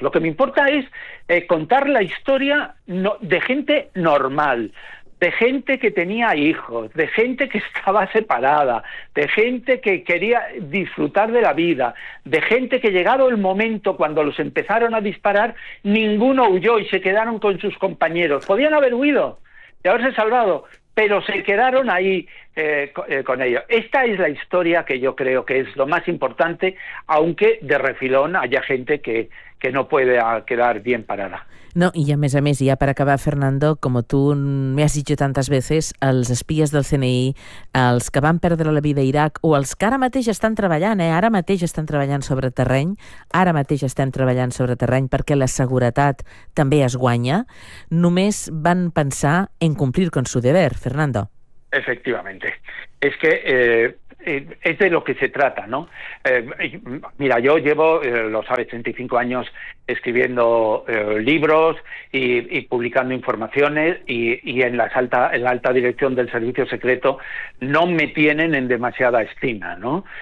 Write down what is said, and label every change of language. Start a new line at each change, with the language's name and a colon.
Spanish: Lo que me importa es contar la historia de gente normal, de gente que tenía hijos, de gente que estaba separada, de gente que quería disfrutar de la vida, de gente que, llegado el momento cuando los empezaron a disparar, ninguno huyó y se quedaron con sus compañeros. Podían haber huido y haberse salvado, pero se quedaron ahí. con ello. Esta es la historia que yo creo que es lo más importante, aunque de refilón haya gente que no puede quedar bien parada.
Catalan: No, i a més, ja per acabar, Fernando, com tu m'has dit jo tantes vegades, els espies del CNI, els que van perdre la vida a Iraq o els que ara mateix estan treballant, ara mateix estan treballant sobre terreny, ara mateix estem treballant sobre terreny perquè la seguretat també es guanya, només van pensar en complir
Spanish: con su deber,
Catalan: Fernando.
Spanish: Efectivamente. Es que es de lo que se trata, ¿no? Mira, yo llevo, lo sabes, 35 años escribiendo libros y publicando informaciones y en la alta dirección del servicio secreto no me tienen en demasiada estima, ¿no?